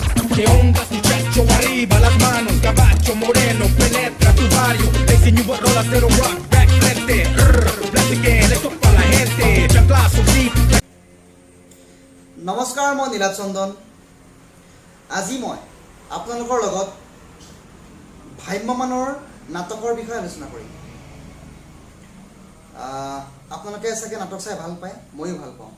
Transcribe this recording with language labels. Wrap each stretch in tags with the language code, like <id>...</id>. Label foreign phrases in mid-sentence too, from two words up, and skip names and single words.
<es>¿Qué onda tu pecho arriba, las manos, caballo moreno, penetra tu barrio, te enseño rolas de rock, back frente, platiquen, esto para la gente, chanclazo, sí.</es> <as>নমস্কাৰ, মই নীলাভ চন্দন। আজি মই আপোনালোকৰ লগত ভ্ৰাম্যমানৰ নাটকৰ বিষয়ে আলোচনা কৰিম। আপোনালোকে চাগে নাটক চাই ভাল পায়, ময়ো ভাল পাওঁ।</as>